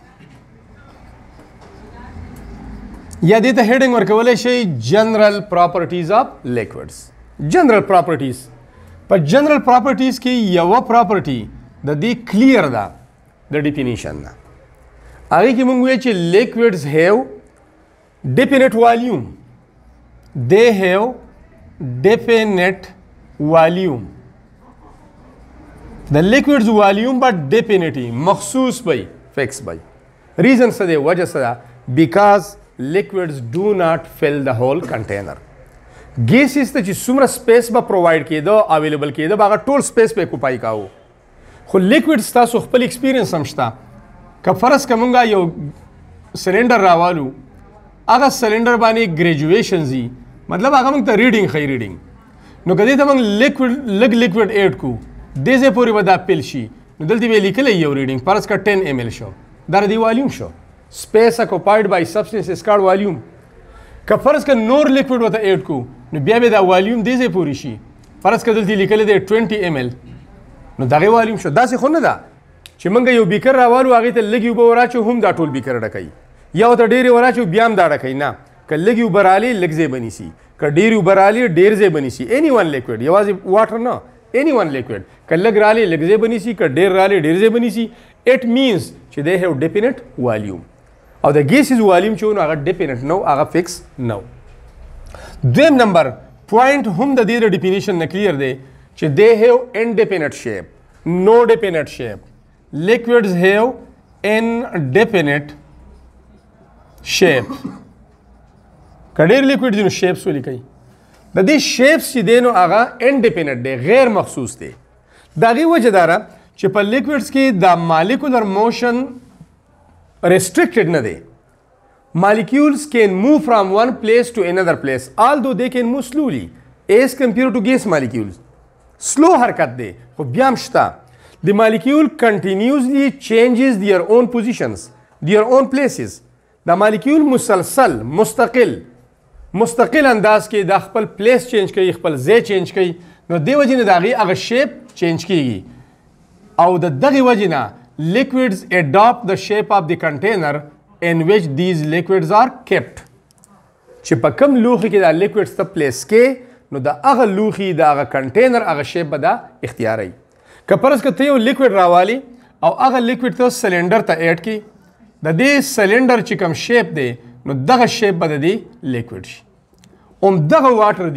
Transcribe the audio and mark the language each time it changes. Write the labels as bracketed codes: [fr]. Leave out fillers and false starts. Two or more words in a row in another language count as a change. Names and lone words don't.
[ps] یا دې ته heading ورکولی شئ [en] general properties of liquids. general properties [ps] په [en] general properties [ps] کې یوه property د دې clear ده د definition نه هغې کې موږ وایو چې [en] liquids have definite volume. they have definite volume. the liquids volume but definitely [ps] مخصوص بی [en] fix بی. reason [ps] څه دی وجه څه ده [en] because liquids do not fill the whole container. [ps] gases ته چې څومره سپیس به پرووایډ کېده اویلیبل کېده به هغه ټول سپیس په اکوپای کاوه خو لیکوډ ستاسو خپل ایکسپیرینس هم شته که فرض که مونږ یو سلنډر راوالو هغه سلنډر باندې ګریجویشن زی مطلب هغه مونږ ته ریډینګ ښیي ریډینګ نو که دې ته مونږ لږ لیکوډ ایډ کړو دې ځای پورې به دا پیل شي نو دلته به یې لیکلی یو ریډینګ فرض که 10 ml شو دا د دې والیوم شو [en] space occupied by substance is called volume. [ps] که فرض که نور لیکوډ ورته ایډ کو نو بیا به دا والیوم دې ځای پورې شي فرض که دلته لیکلی دی 20 ml نو دغې والیوم شو داسې خو نه ده چې موږ یو بیکر راوالو هغې ته لږې اوبه وراچو هم دا ټول بیکر ډکوي یا ورته ډېرې وراچو بیا هم دا ډکوي نه که لږې اوبه رالې لږ ځای به نیسي که ډېرې اوبه رالې ډېر ځای به نیسي [en] any one liquid [ps] یوازې واټر نه [en] any one liquid [ps] که لږ رالې لږ ځای به نیسي که ډېر رالې ډېر ځای به نیسي [en] it means [ps] چې [en] they have definite volume [ps] او د [en] gases volume [ps] چې نو هغه definite نو هغه fix نو دویم نمبر پوینټ هم د دې د ډیفینیشن نه کلیر دی چې [en] they have indefinite shape no definite shape liquids have indefinite [ps] shape که ډېر لیکوډ دي نو شیپس ولیکئ د دې شیپس چې دی نو هغه indefinite دی غیر مخصوص دی د هغې وجه دا ده چې په لیکوډس کې دا [en] molecular motion restricted [ps] نه دی [en] molecules can move from one place to another place although they can move slowly as compared to gas molecules slow [ps] حرکت دی خو بیا هم شته [en] the molecule continuously changes their own positions their own places دا molecule مسلسل [ps] مستقل انداز کې د خپل پلیس چینج کوي خپل ځای چینج کوي نو دې وجې نه د هغې هغه شیپ چینج کیږي او د دغې وجې نه [en] liquids adopt the shape of the container in which these liquids are kept [ps] چې په کوم لوښي کې دا liquids ته پلیس کې نو د هغه لوښي د هغه کنټینر هغه شیپ به دا اختیاروي که فرض که ته یو لیکوډ راوالي او هغه لیکوډ ته سلنډر ته ایډ کړي د دې سلنډر چې کوم شیپ دی نو دغه شیپ به د دې لیکوډ شي همدغه واټر